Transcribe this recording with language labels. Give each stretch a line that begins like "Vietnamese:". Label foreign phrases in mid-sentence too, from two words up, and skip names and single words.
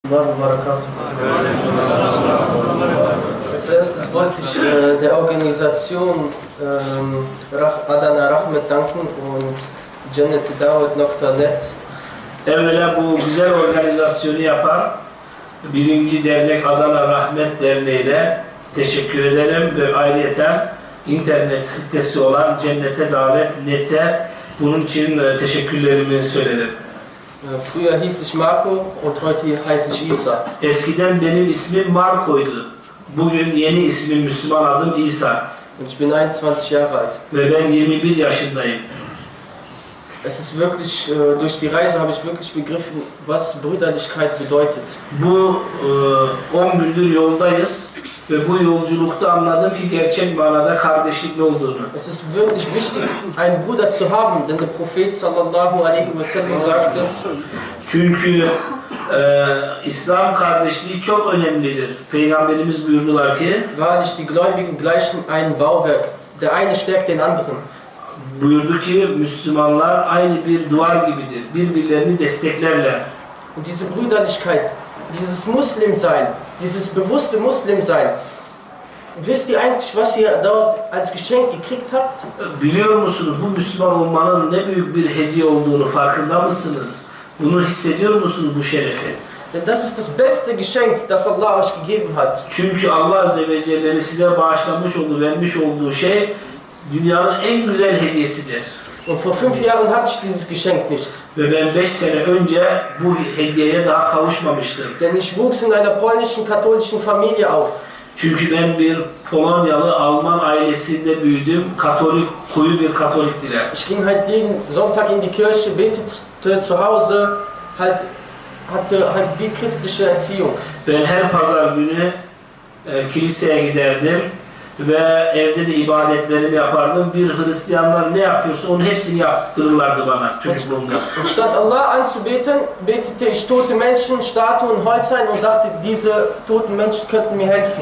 German: Als erstes wollte ich der Organisation Adana Rahmet danken und Cennet-i Davet.net.
Turkish: Evvela bu güzel organizasyonu yapan birinci dernek Adana Rahmet Derneği'ne teşekkür ederim ve ayrıca internet sitesi olan Cennete Davet.net'e bunun için teşekkürlerimi söylerim.
German: Früher hieß ich Marco und heute heiße ich Isa.
Turkish: Eskiden benim ismim Marco'ydu. Bugün yeni ismim, Müslüman adım İsa.
German: Und ich bin 21 Jahre alt.
Turkish: Ve ben 21 yaşındayım.
German: Es ist wirklich, durch die Reise habe ich wirklich begriffen, was Brüderlichkeit bedeutet.
Turkish: Bu 10 gündür yoldayız ve bu yolculukta anladım ki gerçek manada kardeşlik ne olduğunu.
German: Es ist wirklich wichtig, einen Bruder zu haben, denn der Prophet
Arabic: صلى الله عليه وسلم
German: sagte,
Turkish: çünkü İslam kardeşliği çok önemlidir. Peygamberimiz buyurdular ki,
German: wahrlich die Gläubigen gleichen ein Bauwerk, der eine stärkt den anderen.
Turkish: Buyurdu ki Müslümanlar aynı bir duvar gibidir. Birbirlerini desteklerler.
German: Und diese Brüderlichkeit, dieses Muslimsein, dieses bewusste Muslimsein, wisst ihr eigentlich, was ihr dort als Geschenk gekriegt habt?
Turkish: Biliyor musunuz bu Müslüman olmanın ne büyük bir hediye olduğunu farkında mısınız? Bunu hissediyor musunuz bu şerefi?
German: Denn das ist das beste Geschenk, das Allah euch gegeben hat.
Turkish: Çünkü Allah
Arabic: عز وجل'nin
Turkish: size bağışlamış olduğu, vermiş olduğu şey dünyanın en güzel hediyesidir.
German: Und vor 5 Jahren hatte ich dieses Geschenk nicht.
Turkish: Ve ben 5 sene önce bu hediyeye daha kavuşmamıştım.
German: Denn ich wuchs in einer polnischen katholischen Familie auf.
Turkish: Çünkü ben bir Polonyalı Alman ailesinde büyüdüm. Katolik, koyu bir Katoliktiler.
German: Ich ging halt jeden Sonntag in die Kirche, betete zu Hause, hatte halt wie christliche Erziehung.
Turkish: Ben her pazar günü kiliseye giderdim ve evde de ibadetlerimi yapardım. Bir Hristiyanlar ne yapıyorsa onun hepsini yaptırırlardı bana çocukluğumda.
German: Und statt Allah anzubeten, betete ich tote Menschen, Statuen, Holzhain und dachte, diese toten Menschen könnten mir helfen.